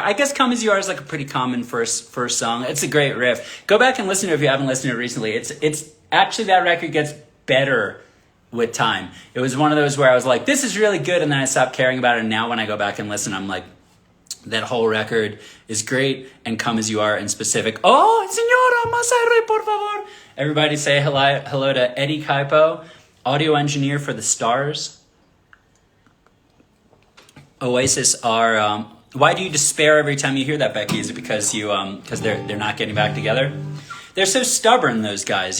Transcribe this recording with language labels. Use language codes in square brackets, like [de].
[en] I guess Come As You Are is like a pretty common first song. It's a great riff. Go back and listen to it if you haven't listened to it recently. It's actually, that record gets better with time. It was one of those where I was like, this is really good, and then I stopped caring about it. And now when I go back and listen, I'm like, that whole record is great, and Come As You Are in specific. [es] Oh, señora, más aire, por favor. [en] Everybody say hello to Eddie Kaipo, audio engineer for the Stars. Oasis are. Why do you despair every time you hear that, Becky? Is it because they're not getting back together? They're so stubborn, those guys.